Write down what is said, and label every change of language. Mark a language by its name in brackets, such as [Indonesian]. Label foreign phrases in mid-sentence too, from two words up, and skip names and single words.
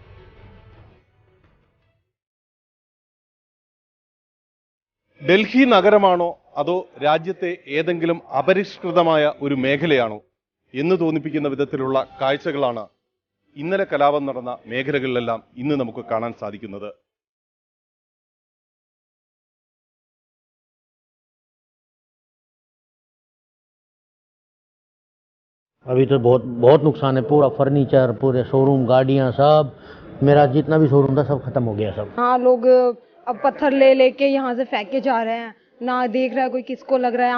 [Malayalam] ഡൽഹി നഗരമാണോ അതോ രാജ്യത്തെ ഏതെങ്കിലും അപരിഷ്കൃതമായ ഒരു മേഖലയാണോ എന്ന് തോന്നിപ്പിക്കുന്ന വിധത്തിലുള്ള കാഴ്ചകളാണ് ഇന്നലെ കലാപം നടന്ന മേഖലകളിലെല്ലാം ഇന്ന് നമുക്ക് കാണാൻ സാധിക്കുന്നത്. [Hindi] अभी तो बहुत नुकसान है. पूरा फर्नीचर, पूरे शोरूम, गाड़ियां, सब मेरा जितना भी शोरूम था सब खत्म हो गया सब. हाँ, लोग अब पत्थर ले लेके यहाँ से फेंक के जा रहे हैं, ना देख रहा है कोई किसको लग रहा है.